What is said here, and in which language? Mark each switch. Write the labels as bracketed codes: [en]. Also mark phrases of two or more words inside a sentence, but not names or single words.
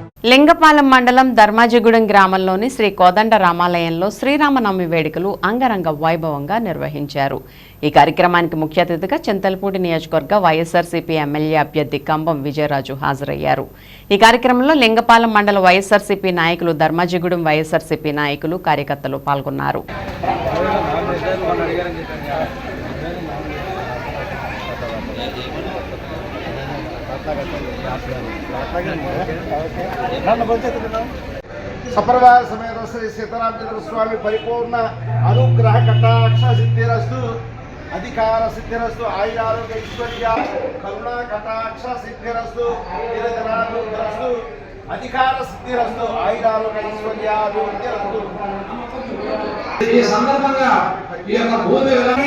[te] లింగపాలెం మండలం ధర్మాజిగూడెం గ్రామంలోని శ్రీ కోదండ రామాలయంలో శ్రీరామనవమి వేడుకలు అంగరంగ వైభవంగా నిర్వహించారు. ఈ కార్యక్రమానికి ముఖ్య అతిథిగా చింతలపూడి నియోజకవర్గ వైఎస్ఆర్సీపీ ఎమ్మెల్యే అభ్యర్థి కంబం విజయరాజు హాజరయ్యారు. ఈ కార్యక్రమంలో లింగపాలెం మండల వైఎస్ఆర్సీపీ నాయకులు, ధర్మాజిగూడెం వైఎస్ఆర్సీపీ నాయకులు, కార్యకర్తలు పాల్గొన్నారు. [sa] सपरिवार समेत श्री सीतारामचंद्र स्वामी परिपूर्ण अनुग्रह कटाक्ष सिद्धिरस्तु, अधिकार सिद्धिरस्तु, आयुरारोग्य ऐश्वर्य करुणा कटाक्ष सिद्धिरस्तु, निरंजनानुग्रहस्तु, अधिकार सिद्धिरस्तु, आयुरारोग्य ऐश्वर्य अभिवृद्धिरस्तु। [te] ఈ సందర్భంగా ఈ యొక్క భూమి